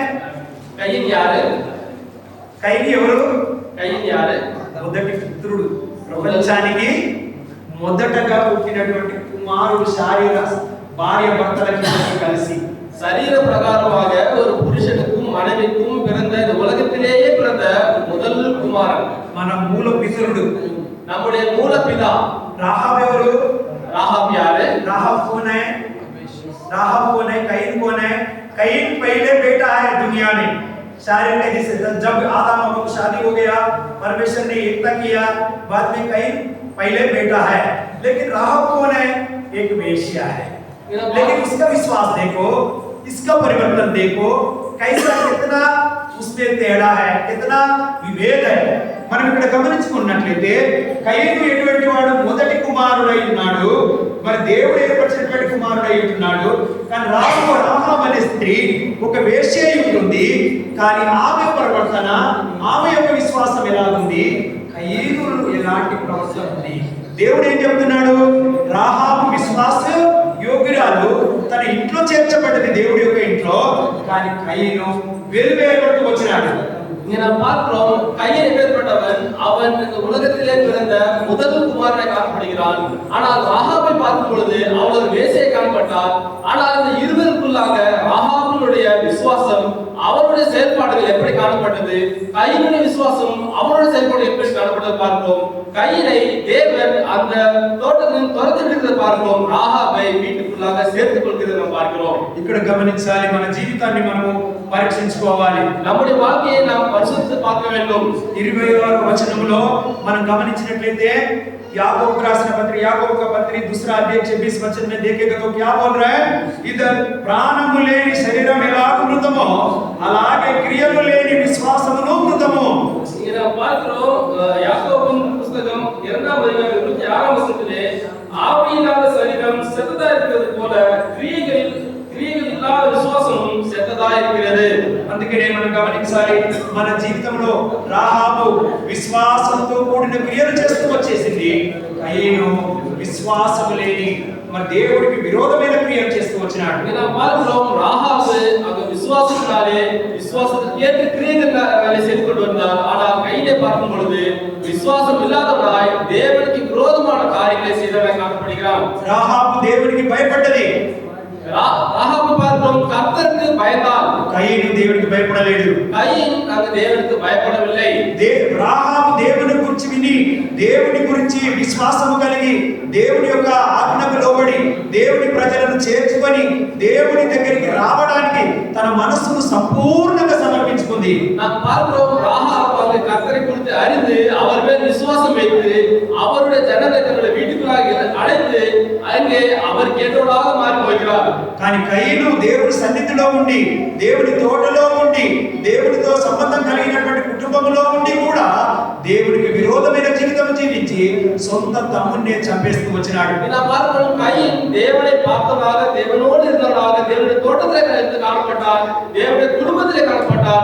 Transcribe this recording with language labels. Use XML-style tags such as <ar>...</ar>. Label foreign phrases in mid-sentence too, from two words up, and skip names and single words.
<ta>కయీన్ యారు?</ta> <te>కయీన్ ఎవరు?</te> <ta>కయీన్ యారు?</ta> <te>మొదటి పుత్రుడు. ప్రపంచానికి మొదటగా పుట్టినటువంటి కుమారుడు. శారీర భార్య భర్తలకి కలిసి</te> <ta>சரீர பிரகாரமாக ஒரு புருஷனுக்கும் மனைவிக்கும் பிறந்த இந்த உலகத்திலேயே பிறந்த முதல் குமாரன்</ta> <te>మన మూల పితరుడు,</te> <ta>நம்முடைய மூலபிதா.</ta> <te>రాహాబ్ ఎవరు?</te> <hi>राहाब यार है? राहाब कौन है? राहाब कौन है? कयीन कौन है? कयीन पहले बेटा है दुनिया में शारीरिक विधि से. जब आदम और हवा शादी हो गया, परमेश्वर ने एकता किया, बाद में कयीन पहले बेटा है. लेकिन राहाब कौन है? एक वेश्या है. लेकिन उसका विश्वास देखो, इसका परिवर्तन देखो, कैसा कितना उसमें तेड़ा है, कितना विभेद है.</hi> <te>మనం ఇక్కడ గమనించుకున్నట్లయితే కయీను ఎటువంటి వాడు? మొదటి కుమారుడై ఉన్నాడు. మరి దేవుడు ఏర్పరిచినటువంటి కుమారుడై ఉంటున్నాడు. కానీ రాహాబ్ అనే స్త్రీ ఒక వేశ్య అయి ఉంటుంది. కానీ ఆమె ప్రవర్తన, ఆమె యొక్క విశ్వాసం ఎలా ఉంది? కయీను ఎలాంటి ప్రవర్తన ఉంది? దేవుడు ఏం చెప్తున్నాడు? రాహాబు విశ్వాస యోగ్యురాలు, తన ఇంట్లో చేర్చబడ్డది దేవుడి యొక్క ఇంట్లో. కానీ కయీను వెలువేయబడుతూ వచ్చినాడు.</te> <ta>இங்க நாம் பார்க்கிறோம், கயீன் எப்பேற்பட்டவன்? அவன் இந்த உலகத்திலே பிறந்த முதல் குமாரனை காணப்படுகிறான். ஆனால் ராகாபை பார்க்கும் பொழுது அவள் ஒரு வேசியை காணப்பட்டாள். ஆனால் இந்த இருவருக்குள்ளாக ராகாபினுடைய விசுவாசம், அவருடைய செயல்பாடுகள் எப்படி காணப்பட்டது? கயீனுடைய விசுவாசம், அவருடைய செயல்பாடுகள் எப்படி காணப்பட்டது பார்க்கிறோம். கயீனை தேவன் அந்த தோட்டத்தில் துரத்திட்டு பார்க்கிறோம். ராகாபை வீட்டுக்குள்ளாக சேர்த்துக் கொள்கிறதை நாம் பார்க்கிறோம்.</ta> <te>ఇక్కడ గమనించాలి, మన జీవితాన్ని మనము పరీక్షించుకోవాలి.</te> <ta>நம்முடைய வாழ்க்கையை நாம் పరిశీలించి பார்க்க வேண்டும்.</ta> <te>26వ వచనంలో మనం గమనించినట్లయితే याकूब राసిన పత్రిక,</te> <hi>याकूब का पत्री दूसरा अध्याय 26 वचन में देखेगा तो क्या बोल रहा है?</hi> <te>इधर ప్రాణము లేని శరీరం ఎలా మృతమో అలాగే క్రియలు లేని విశ్వాసమును మృతము.</te> <ta>இங்க நாம் பார்க்கிறோம், யாக்கோபின் புத்தகம் 2ஆம் அதிகாரம் 26ஆம் வசனத்திலே ஆவியில்லாத சரீரம் செத்ததா இருக்கிறது போல கிரியைகள் இல்லாத விசுவாசமும் செத்ததா இருக்கிறது.</ta> <te>అందుకనే మనం గమనించాలి, మన జీవితంలో రాహాబు విశ్వాసంతో కూడిన క్రియలు చేస్తూ వచ్చేసింది. కయీను విశ్వాసము లేని, మరి దేవుడికి విరోధమైన క్రియలు చేస్తూ వచ్చినాడు.</te> <ta>இங்க நாம் பார்க்கிறோம், ராகாபு அங்க விசுவாசத்தினாலே விசுவாசத்துக்கு ஏற்ற கிரியைகளை செய்து கொண்டு வந்தார். ஆனால் கயீனை பார்க்கும் பொழுது விசுவாசம் இல்லாதவனாய் தேவனுக்கு விரோதமான காரியங்களை செய்தவனாய் காணப்படுகிறான்.</ta> <te>రాహాబు దేవుడికి భయపడ్డది.</te> <ta>ராகாபு பார்க்கிறோம், கர்த்தருக்கு பயந்தாள்.</ta> <te>కయీను దేవుడికి భయపడలేడు.</te> <ta>கயீன் அந்த தேவனுக்கு பயப்படவில்லை.</ta> <te>రాహాబు దేవుని గురించి విని, దేవుని గురించి విశ్వాసము కలిగి, దేవుని యొక్క ఆజ్ఞకు లోబడి దేవుని ప్రజలను చేర్చుకొని దేవుని దగ్గరికి రావడానికి తన మనస్సును సంపూర్ణంగా సమర్పించుకుంది.</te> <ta>நாம் பார்க்கிறோம், ராகாபு அந்த கர்த்தரை குறித்து அறிந்து அவர் மேல் விசுவாசம் வைத்து அவருடைய ஜனங்களை தன்னுடைய வீட்டுக்குள்ளாக அழைத்து அங்கே அவர் கேட்டவராக மாறி போகிறார்.</ta> <te>కానీ కయీను దేవుడి సన్నిధిలో ఉండి, దేవుడి తోటలో ఉండి, దేవుడితో సంబంధం కలిగినటువంటి కుటుంబంలో ఉండి కూడా దేవుడికి విరోధమైన జీవితం జీవించి సొంత తమ్ముడినే చంపేస్తూ వచ్చినాడు.</te> <ta>நாம் பார்க்கிறோம், கயீன் தேவனை பார்த்தவராக, தேவனோடு இருந்தவராக, தேவனுடைய தோட்டத்திலே காணப்பட்டார், தேவனுடைய குடும்பத்திலே காணப்பட்டார்.</ta>